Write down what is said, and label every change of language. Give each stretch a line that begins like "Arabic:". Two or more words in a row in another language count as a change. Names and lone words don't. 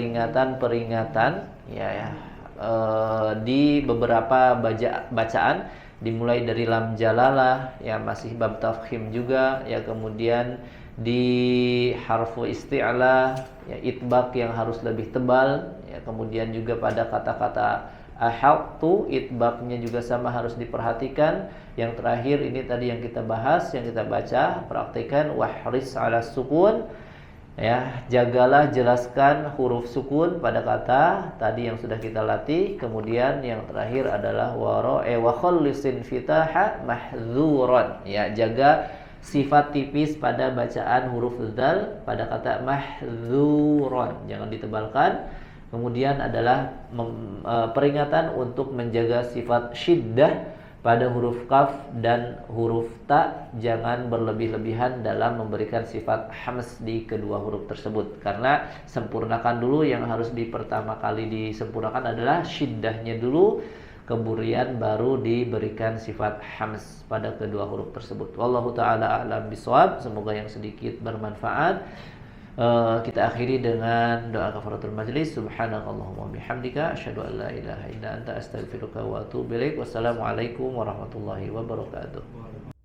Indonesian: peringatan-peringatan di beberapa bacaan dimulai dari
Arabic: لام الجلالة
Indonesian: ya, masih bab tafkhim juga ya, kemudian di
Arabic: حرف الاستعلاء
Indonesian: ya, itbaq yang harus lebih tebal ya, kemudian juga pada kata-kata ahadtu itbaqnya juga sama harus diperhatikan. Yang terakhir ini tadi yang kita bahas, yang kita baca, praktikan
Arabic: واحرص على السكون
Indonesian: ya, jagalah jelaskan huruf sukun pada kata tadi yang sudah kita latih. Kemudian yang terakhir adalah
Arabic: وخلصن فتاحا محذورا
Indonesian: ya, jaga sifat tipis pada bacaan huruf dzal pada kata mahzuran, jangan ditebalkan. Kemudian adalah peringatan untuk menjaga sifat syiddah pada huruf kaf dan huruf ta, jangan berlebih-lebihan dalam memberikan sifat hams di kedua huruf tersebut, karena sempurnakan dulu, yang harus pertama kali disempurnakan adalah syiddahnya dulu, kemudian baru diberikan sifat hams pada kedua huruf tersebut.
Arabic: والله تعالى أعلم بالصواب.
Indonesian: Semoga yang sedikit bermanfaat. Kita akhiri dengan doa
Arabic: كفارة المجلس. سبحانك اللهم بحمدك أشهد أن لا إله إلا أنت أستغفرك وأتوب إليك. والسلام عليكم ورحمة الله وبركاته.